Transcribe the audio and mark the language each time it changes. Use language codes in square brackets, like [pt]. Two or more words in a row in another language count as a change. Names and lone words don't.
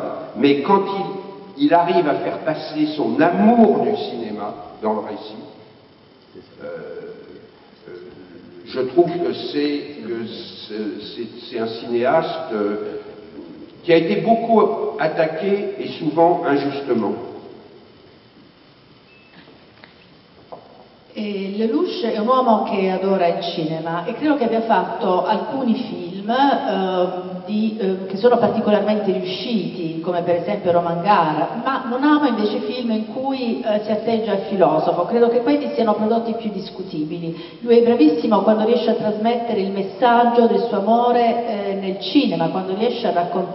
[fr] Mais quand il arrive à faire passer son amour du cinéma dans le récit, je trouve que c'est un cinéaste qui a été beaucoup attaqué et souvent ingiustement. [it] Lelouch è un uomo che adora il cinema e credo che abbia fatto alcuni film che sono particolarmente riusciti, come per esempio Roman Gare, ma non ama invece film in cui si atteggia al filosofo. Credo che quelli siano prodotti più discutibili. Lui è bravissimo quando riesce a trasmettere il messaggio del suo amore nel cinema, quando riesce a raccontarlo.